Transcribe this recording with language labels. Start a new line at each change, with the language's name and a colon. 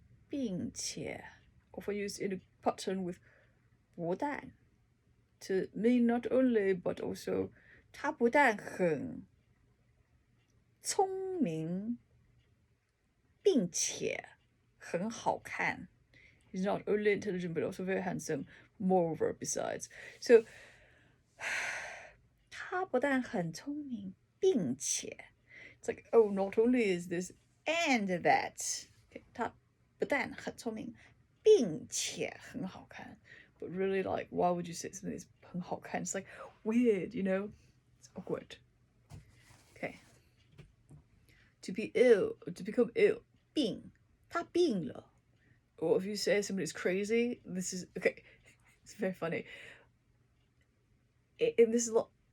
English: 并且 often used in a pattern with 不但 to mean not only but also
Chinese: 他不但很聪明并且很好看.
English: He's not only intelligent but also very handsome. Moreover, besides. So
Chinese: 他不但很聪明并且
English: it's like, oh, not only is this and that.
Chinese: Okay, 他不但很聪明并且很好看.
English: But really, like, why would you say something that's
Chinese: 很好看?
English: It's like weird, you know? It's awkward. Okay. To be ill, to become ill. 病.
Chinese: 他病了.
English: Or if you say somebody's crazy, this is okay. It's very funny. And this is a lot.